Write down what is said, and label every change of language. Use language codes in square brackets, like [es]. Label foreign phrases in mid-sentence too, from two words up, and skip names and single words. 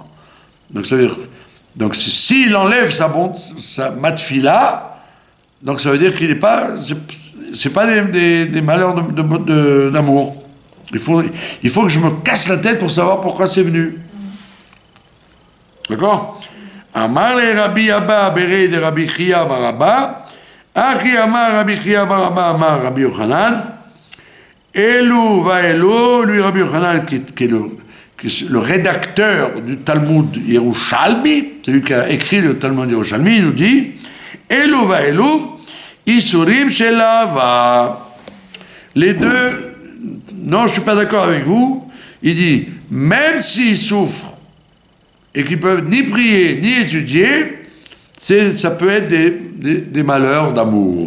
[fr] Donc ça veut dire, donc s'il enlève ma tefila, donc ça veut dire qu'il n'est pas, c'est pas des malheurs d'amour. Il faut que je me casse la tête pour savoir pourquoi c'est venu. D'accord? [he] אמר ליה רבי אבא בריה דרבי חייא בר אבא, הכי אמר רבי חייא בר אבא אמר רבי יוחנן, אלו ואלו, [fr] lui Rabbi Yochanan qui est le rédacteur du Talmud Yerushalmi, celui qui a écrit le Talmud Yerushalmi, il nous dit, [he] אלו ואלו, יסורים של אהבה. [fr] Les deux, non, je ne suis pas d'accord avec vous, il dit, même s'ils souffrent, et qui peuvent ni prier ni étudier, ça peut être des malheurs d'amour.